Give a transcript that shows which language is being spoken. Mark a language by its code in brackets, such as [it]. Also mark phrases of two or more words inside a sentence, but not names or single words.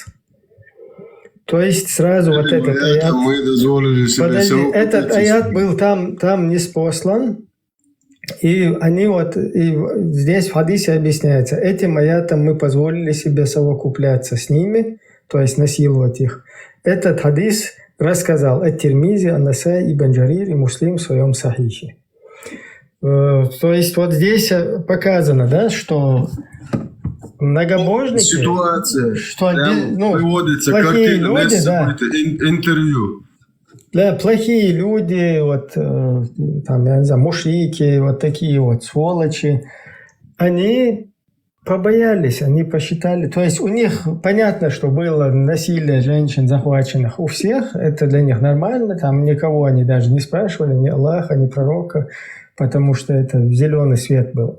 [ru] То есть сразу вот этот аят... Этот аят был там ниспослан, И они вот, и здесь в хадисе объясняется, этим аятом мы позволили себе совокупляться с ними, то есть насиловать их. Этот хадис рассказал ат-Тирмизи, ан-Насаи, Ибн Джарир и Муслим в своем сахихе. То есть вот здесь показано, да, что многобожники... Ситуация, что приводится плохие картина, люди, да, интервью. да, плохие люди, вот там, я не знаю, мушрики, вот такие вот сволочи, они побоялись, они посчитали, то есть у них понятно, что было насилие женщин захваченных у всех, это для них нормально, там никого они даже не спрашивали, ни Аллаха, ни пророка, потому что это зеленый свет был.